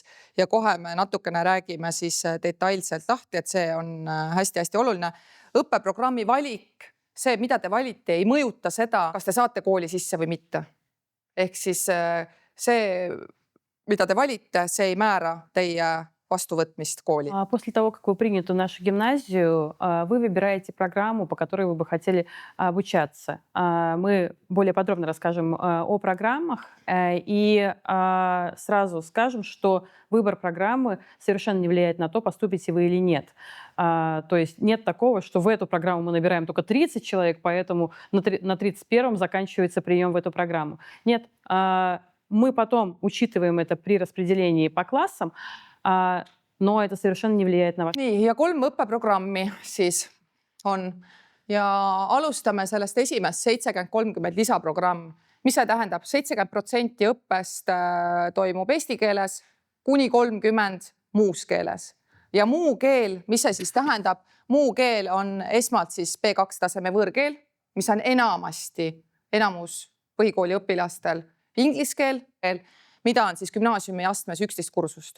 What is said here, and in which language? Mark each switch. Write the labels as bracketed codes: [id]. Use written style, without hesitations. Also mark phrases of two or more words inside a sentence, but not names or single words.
[et] Ja kohe me natukene räägime siis detailselt lahti, et see on hästi-hästi oluline. Õppeprogrammi valik, see, mida te valite, ei mõjuta seda, kas te saate kooli sisse või mitte. Ehk siis see, mida te valite, see ei määra teie vastuvõtmist kooli. [ru] После того, как вы приняты в нашу гимназию, вы выбираете программу, по которой вы бы хотели обучаться. Мы более подробно расскажем о программах и сразу скажем, что выбор программы совершенно не влияет на то, поступите вы или нет. То есть нет такого, что в эту программу мы набираем только 30 человек, поэтому на 31-м заканчивается прием в эту программу. Нет, мы потом учитываем это при распределении по классам, но это совершенно не влияет на вас. [et] Nii, ja 3 õppeprogrammi siis on. Ja alustame sellest esimest 70-30 lisaprogramm. Mis see tähendab? 70% õppest toimub eesti keeles, kuni 30 muus keeles. Ja muu keel, mis see siis tähendab? Muu keel on esmalt siis B2 taseme võõrkeel, mis on enamus põhikooli õpilastel inglise keel, mida on siis gümnaasiumi astmes 11 kursust.